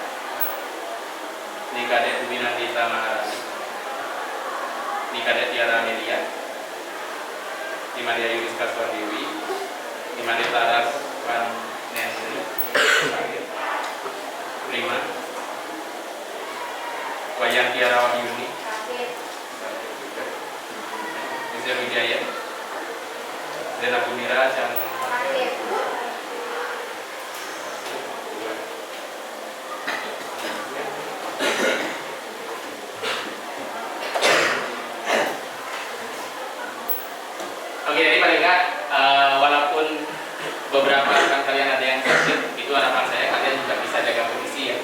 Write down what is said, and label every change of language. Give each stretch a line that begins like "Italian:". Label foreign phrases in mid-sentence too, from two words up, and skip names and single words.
Indonesian: di Kadek Winandita Maharani, di Kadek Tiara Melia, di Maria Yuriska Swardewi, di Maria Taras Van Nesri, Prima, Wayang Tiara Wahyuni, Rizal Wijaya, Zena Bumira, dan oke, jadi paling enggak walaupun beberapa rekan kalian ada yang sakit, itu harapan saya kalian juga bisa jaga kondisi ya.